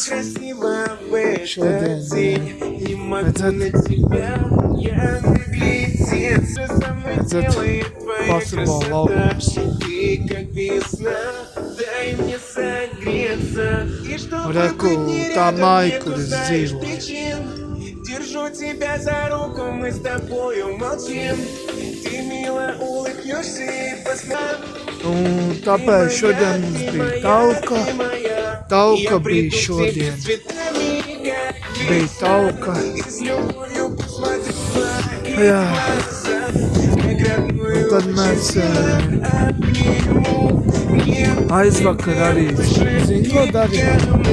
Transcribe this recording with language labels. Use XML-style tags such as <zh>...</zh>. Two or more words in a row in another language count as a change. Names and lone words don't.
<lv>Šodien redzat basketbola laukums. Un reku tā māja, kur es dzīvoju.</lv> <ru>Держу тебя за руку, мы с тобою молчим. Ты мило улыбнешься и посмотришь.</ru> <lv>Un tāpēc šodien mums bija tauka. Tauka bija šodien. Bija tauka. Jā. Un tad mēs aizvakar arī, zini, ko darīju?</lv>